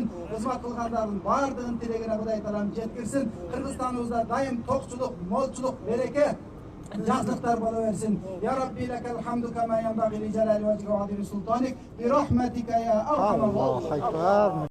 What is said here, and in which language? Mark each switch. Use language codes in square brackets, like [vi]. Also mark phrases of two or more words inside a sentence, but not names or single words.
[ky] Кызмат кылгандардын баардыгынын тилегине Кудай таалам жеткирсин. Кыргызстаныбызда дайым токчулук, молчулук, береке, жақсылықтар бола берсин. [ar] يا رب لك الحمد كما ينبغي لجلال وجهك وعظيم سلطانك برحمتك يا أرحم الراحمين.